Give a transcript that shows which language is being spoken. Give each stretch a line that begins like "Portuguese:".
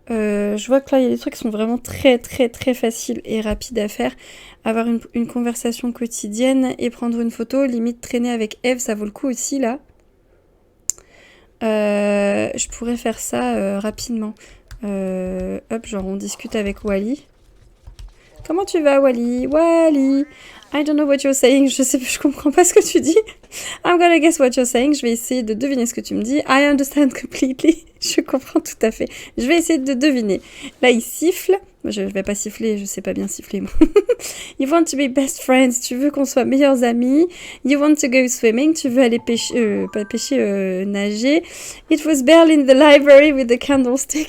French: Je vois que là, il y a des trucs qui sont vraiment très, très, très faciles et rapides à faire. Avoir une conversation quotidienne et prendre une photo, limite traîner avec Eve, ça vaut le coup aussi, là. Je pourrais faire ça rapidement. Hop, genre on discute avec Wally. Comment tu vas, Wally?
English: Wally, I don't know what you're saying.
French: Je comprends pas ce que tu dis.
English: I'm gonna guess what you're saying.
French: Je vais essayer de deviner ce que tu me dis.
English: I understand completely.
French: Je comprends tout à fait. Je vais essayer de deviner. Là, il siffle. Je vais pas siffler, je sais pas bien siffler, moi.
English: You want to be best friends.
French: Tu veux qu'on soit meilleurs amis.
English: You want to go swimming.
French: Tu veux aller pêcher, pas pêcher, nager.
English: It was Belle in the library with the candlestick.